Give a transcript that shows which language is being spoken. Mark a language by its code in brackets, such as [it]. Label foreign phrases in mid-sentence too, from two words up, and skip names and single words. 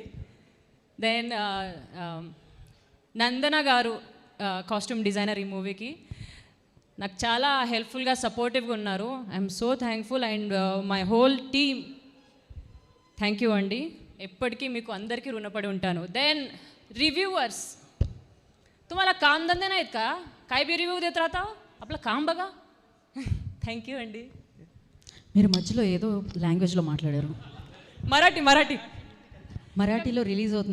[te] దెన్ నందన గారు, [en] costume designer [te] ఈ మూవీకి, నాకు చాలా హెల్ప్ఫుల్గా, సపోర్టివ్గా ఉన్నారు. [en] I'm so thankful. And my whole team, thank you అండి. [te] ఎప్పటికీ మీకు అందరికీ రుణపడి ఉంటాను. [en] then reviewers, [mr] तुम्हाला काम धंदे नाहीत का? काय बी रिव्यू देत राहता, आपलं काम बघा. [en] thank you అండి. [te] మీరు మధ్యలో ఏదో లాంగ్వేజ్లో మాట్లాడారు. మరాఠీలో రిలీజ్ అవుతుంది.